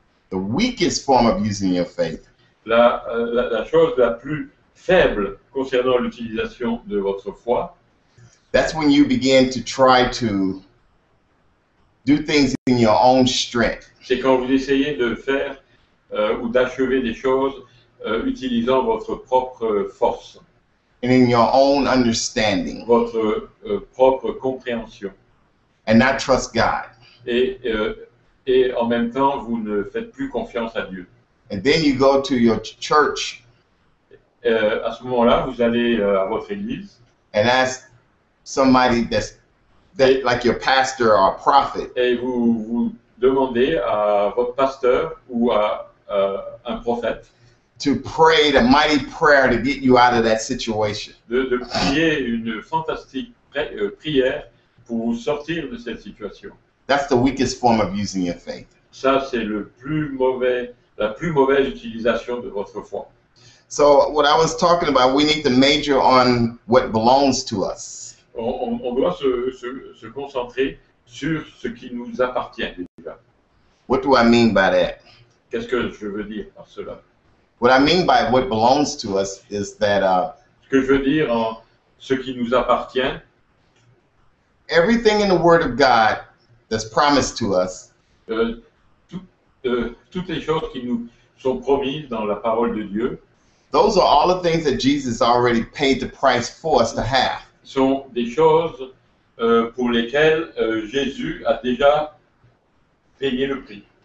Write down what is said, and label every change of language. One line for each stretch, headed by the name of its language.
English: The weakest form of using your faith.
French: La chose la plus faible concernant l'utilisation de votre foi,
English: that's when you begin to try to do things in your own strength.
French: C'est quand vous essayez de faire ou d'achever des choses utilisant votre propre force.
English: And in your own understanding.
French: Votre propre compréhension.
English: And not trust God.
French: Et en même temps, vous ne faites plus confiance à Dieu.
English: And then you go to your church.
French: À ce moment-là, vous allez à votre église.
English: And ask somebody that like your pastor or prophet.
French: Et vous demandez à votre pasteur ou à un prophète.
English: to pray the mighty prayer to get you out of that situation.
French: De prier une fantastique prière pour vous sortir de cette situation.
English: That's the weakest form of using your faith.
French: Ça, c'est la plus mauvaise utilisation de votre foi.
English: So what I was talking about, we need to major on what belongs to us.
French: On doit se concentrer sur ce qui nous appartient déjà.
English: What do I mean by that?
French: Qu'est-ce que je veux dire par cela?
English: What I mean by what belongs to us is that
French: Ce que je veux dire en ce qui nous appartient,
English: everything in the Word of God that's promised to us
French: toutes les choses qui nous sont promises dans la parole de Dieu,
English: those are all the things that Jesus already paid the price for us to have.
French: sont des choses pour lesquelles Jésus a déjà payé le prix.